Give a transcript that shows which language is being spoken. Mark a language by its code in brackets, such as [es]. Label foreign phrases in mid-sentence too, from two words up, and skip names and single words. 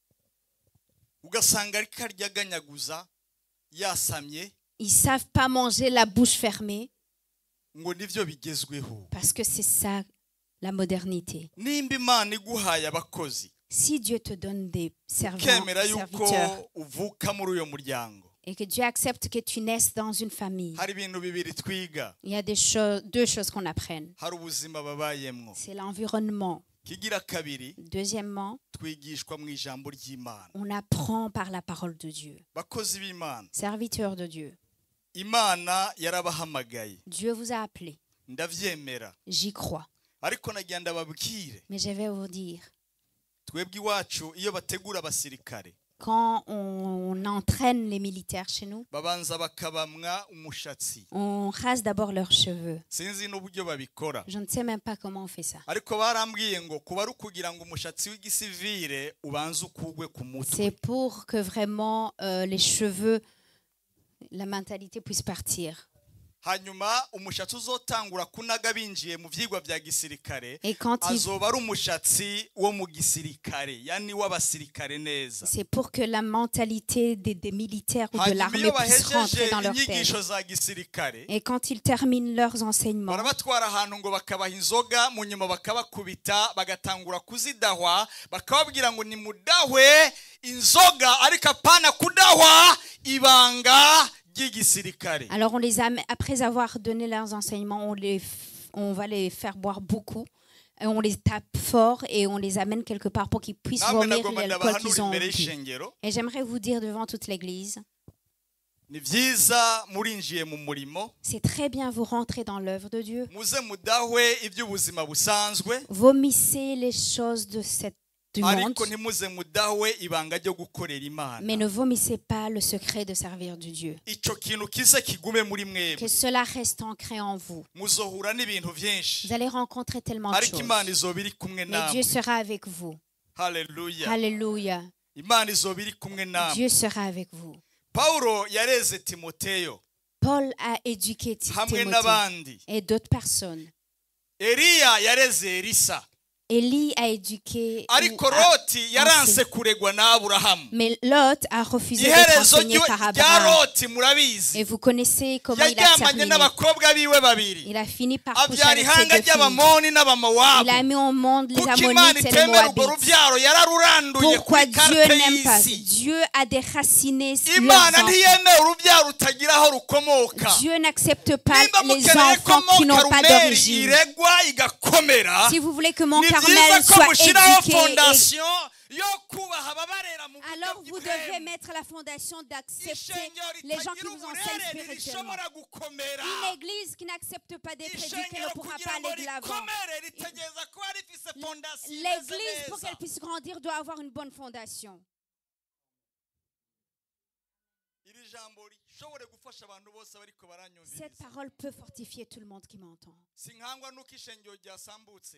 [fr] Ils ne savent pas manger la bouche fermée parce que c'est ça la modernité. Si Dieu te donne des serviteurs Et que Dieu accepte que tu naisses dans une famille. [rn] hari ibintu bibiri twiga. [fr] Il y a deux choses qu'on apprenne. [rn] Hari ubuzima babayemwo. [fr] C'est l'environnement. [rn] Kigira kabiri, [fr] Deuxièmement, [rn] twigishwa mu ijambo ry'Imana. [fr] on apprend par la parole de Dieu. [rn] Bakozi b'Imana, [fr] Serviteur de Dieu. [rn] Imana yarabahamagaye. [fr] Dieu vous a appelé. [rn] Ndavyemera. [fr] J'y crois. [rn] Ariko nagira ndababwire, [fr] Mais je vais vous dire, [rn] twebwe iwacu iyo bategura abasirikare, [fr] quand on entraîne les militaires chez nous, [rn] babanza bakabamwa umushatsi. [fr] on rase d'abord leurs cheveux. [rn] Sinzi n'uburyo babikora. [fr] Je ne sais même pas comment on fait ça. [rn] Ariko barambwiye ngo kuba ari kugira ngo umushatsi w'igisivile ubanze ukugwe ku mutwe. [fr] C'est pour que vraiment les cheveux, la mentalité puisse partir. [rn] Hanyuma umushatsi uzotangura kunaga binjiye mu vyigwa vya gisirikare, [fr] Et quand [rn] azoba ari umushatsi wo mu gisirikare, yani w'abasirikare neza. [fr] c'est pour que la mentalité des militaires ou de [rn] Hanyuma [fr] l'armée [rn] iyo [fr] puisse rentrer [rn] bahejeje [fr] dans leur [rn] inyigisho [fr] tête. [rn] za gisirikare, [fr] Et quand ils terminent leurs enseignements, [rn] barabatwara ahantu ngo bakabaha inzoga, mu nyuma bakabakubita, bagatangura kuzidahwa, bakababwira ngo ni mudahwe inzoga, ariko apana kudahwa ibanga ry'igisirikare. [fr] alors après avoir donné leurs enseignements, on va les faire boire beaucoup. Et on les tape fort et on les amène quelque part pour qu'ils puissent [rn] Namwe [fr] vomir [rn] nagomba [fr] l'alcool qu'ils [rn] ndabahanura [fr] ont [rn] imbere bu. y'ishengero, [fr] Et j'aimerais vous dire devant toute l'église, [rn] ni vyiza murinjiye mu murimo, [fr] c'est très bien, vous rentrez dans l'œuvre de Dieu. [rn] muze mudahwe iby'ubuzima busanzwe, [fr] Vomissez les choses du monde, [rn] ariko ntimuze mudahwe ibanga ryo gukorera Imana. [fr] mais ne vomissez pas le secret de servir de Dieu. [rn] Ico kintu kize kigume muri mwebwe. [fr] Que cela reste ancré en vous. [rn] Muzohura n'ibintu vyinshi, [fr] Vous allez rencontrer tellement de [rn] ariko Imana [fr] choses. [rn] izoba iri kumwe [fr] Mais [rn] namwe. [fr] Dieu sera avec vous. [rn] Haleluya. [fr] Alléluia. [rn] Imana izoba iri kumwe namwe. [fr] Dieu sera avec vous. [rn] Paulo yareze Timoteyo [fr] Paul a éduqué [rn] hamwe [fr] Timothée [rn] n'abandi. [fr] et d'autres personnes. [rn] Eliya yareze Elisa, [fr] Élie a éduqué. [rn] ariko Loti yaranse kuregwa na Aburahamu. [fr] Mais Lot a refusé d'être [rn] Iherezo [fr] enseigné par [rn] rya [fr] Abraham. [rn] Loti murabizi, [fr] Et vous connaissez comment il a [rn] yaryamanye [fr] terminé. [rn] n'abakobwa biwe babiri, [fr] Il a fini par coucher [rn] abyara [fr] avec ses [rn] ihanga [fr] deux filles. [rn] ry'Abamoni n'Abamowabu. [fr] Il a mis au monde les [rn] Kuko Imana [fr] Ammonites et les [rn] itemera urwo [fr] Moabites. [rn] rubyaro yararuranduye [fr] Pourquoi [rn] kuri [fr] Dieu [rn] karite [fr] n'aime pas? [rn] y'isi. [fr] Dieu a déraciné leurs [rn] Imana [fr] enfants. [rn] ntiyemera urubyaro rutagira aho rukomoka. [fr] Dieu n'accepte pas [rn] Niba [fr] les [rn] mukeneye ko [fr] enfants qui [rn] mo [fr] n'ont pas [rn] Karumeli [fr] d'origine. [rn] iregwa igakomera, [fr] Si vous voulez que mon [rn] ni byiza [fr] Carmel [rn] ko [fr] soit [rn] mushyiraho [fr] éduqué, [rn] fondasiyo yo kubaha ababarera mu buryo [fr] alors vous devez [rn] bw'ibwemu. [fr] mettre la fondation d'accepter [rn] Ishengero [fr] les gens qui [rn] ritagira [fr] vous enseignent [rn] uburere [fr] spirituellement. [rn] ntirishobora gukomera. [fr] Une église qui n'accepte pas d'être éduquée ne [rn] Ishengero [fr] pourra [rn] kugira [fr] pas [rn] ngo [fr] aller de l'avant. [rn] rikomere ritegereza kuba rifise fondasiyo imeze [fr] L'église, pour [rn] neza. [fr] qu'elle puisse grandir, doit avoir une bonne fondation. [rn] Iri jambo rishobore gufasha abantu bose bariko baranyumviriza. [fr] Cette parole peut fortifier tout le monde qui m'entend. [rn] Sinkangwa nuko ishengero ryasambutse.